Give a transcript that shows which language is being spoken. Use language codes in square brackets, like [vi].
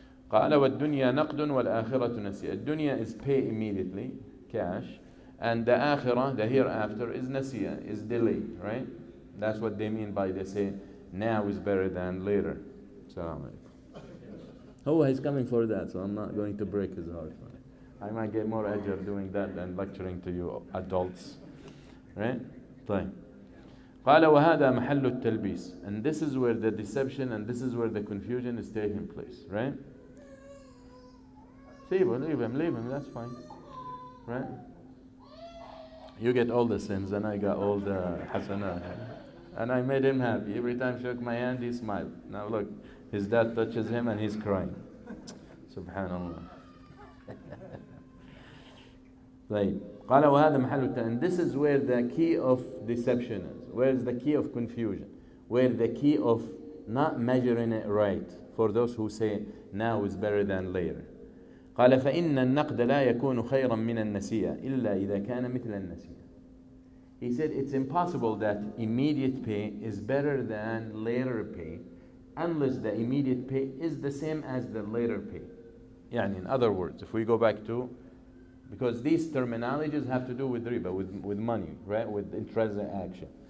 [ar] قال والدنيا نقد والآخرة نسيئة. [en] Dunya is pay immediately, cash, and the akhirah, the hereafter, is nasiya, is delayed, right? That's what they mean by they say now is better than later. Assalamu alaikum. Oh, he's coming for that, so I'm not going to break his heart. I might get more ajr doing that than lecturing to you adults. Right? [ar] طيب. قال وهذا محل التلبيس. [en] And this is where the deception and this is where the confusion is taking place. Right? Leave him, that's fine. Right? You get all the sins and I got all the hasanah. And I made him happy. Every time I shook my hand, he smiled. Now look, his dad touches him and he's crying. Subhanallah. Right. [ar] قال وهذا محل التلبيس. [en] And this is where the key of deception is. Where is the key of confusion? Where the key of not measuring it right for those who say now is better than later. [ar] قال فإن النقد لا يكون خيرا من النسيئة إلا إذا كان مثل النسيئة. [en] He said it's impossible that immediate pay is better than later pay unless the immediate pay is the same as the later pay. يعني in other words, if we go back to, because these terminologies have to do with riba, with money, right? With intrinsic action.